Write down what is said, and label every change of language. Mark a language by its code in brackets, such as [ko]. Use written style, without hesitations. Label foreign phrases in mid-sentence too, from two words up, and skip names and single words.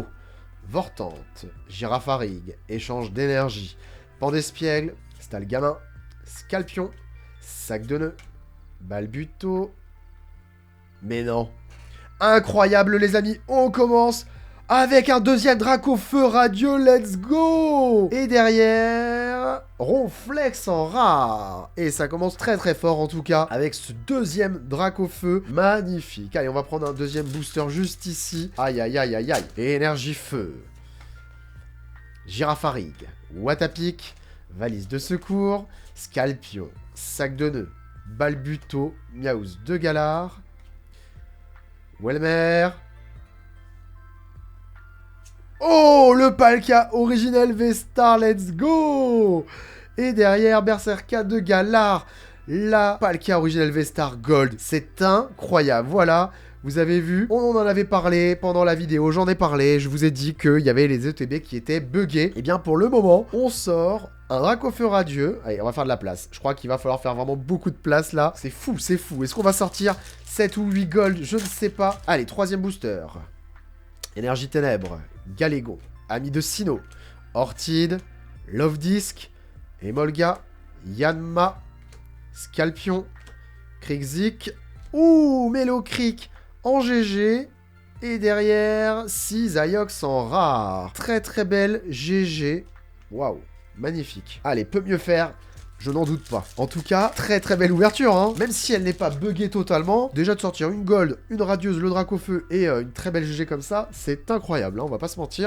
[fr] Vortante, Girafarig, échange d'énergie, Pandespiègle, Stalgamin, Scalpion, Sac de nœuds, Balbuto. Mais non. Incroyable les amis, on commence avec un deuxième Dracofeu radieux, [en] let's go! [fr] Et derrière, Ronflex en rare. Et ça commence très très fort en tout cas, avec ce deuxième Dracofeu magnifique. Allez, on va prendre un deuxième booster juste ici. Aïe aïe aïe aïe aïe. Et énergie feu. Girafarig, Watapic, valise de secours, Scalpion, sac de nœuds, Balbuto, Miaouz de Galar, Welmer. Oh, le Palkia originel V-Star, [en] let's go! [fr] Et derrière, Berserka de Galar, la Palkia originel V-Star Gold. C'est incroyable, voilà. Vous avez vu, on en avait parlé pendant la vidéo, j'en ai parlé, je vous ai dit qu'il y avait les ETB qui étaient buggés. Et bien pour le moment, on sort un Dracofeu radieux. Allez, on va faire de la place. Je crois qu'il va falloir faire vraiment beaucoup de place là. C'est fou, c'est fou. Est-ce qu'on va sortir 7 ou 8 gold? Je ne sais pas. Allez, troisième booster. Énergie Ténèbres, Galégon, Ami de Sinnoh, Ortide, Love Disc, Emolga, Yanma, Scalpion, Krixik, ouh, Mélocric en GG, et derrière, 6 Ayox en rare. Très très belle GG, waouh, magnifique. Allez, peut mieux faire, je n'en doute pas. En tout cas, très très belle ouverture, hein. Même si elle n'est pas buggée totalement, déjà de sortir une gold, une radieuse, le Dracofeu et une très belle GG comme ça, c'est incroyable, hein, on va pas se mentir.